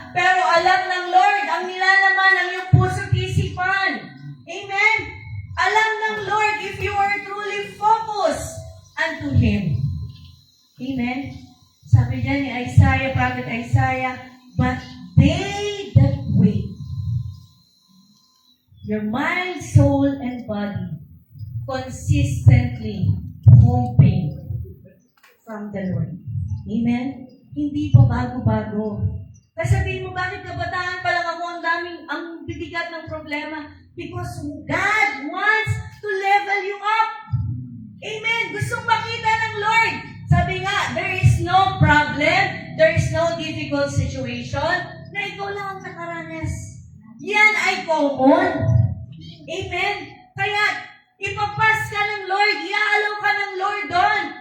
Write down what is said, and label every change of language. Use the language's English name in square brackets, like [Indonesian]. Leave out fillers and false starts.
[Filipino] Pero alam ng Lord ang nilalaman ng iyong puso't isipan. Amen? Alam ng Lord [English] if you are truly focused unto Him. Amen? [Filipino] Sabi niya ni [English] Isaiah, Prophet Isaiah, but they that wait, your mind, soul, and body, consistently hoping from the Lord. [Filipino] Amen? Hindi pa bago-bago. Kasi sabihin mo, bakit kabataan pa lang ako ang bibigat ng problema? [English] Because God wants to level you up. [Filipino] Amen? Gustong makita ng Lord. Sabi nga, [English] there is no problem, there is no difficult situation [Filipino] na ikaw lang ang nakaranas. Yan ay common. Amen? Kaya, ipapas ka ng Lord, iaalaw ka ng Lord doon.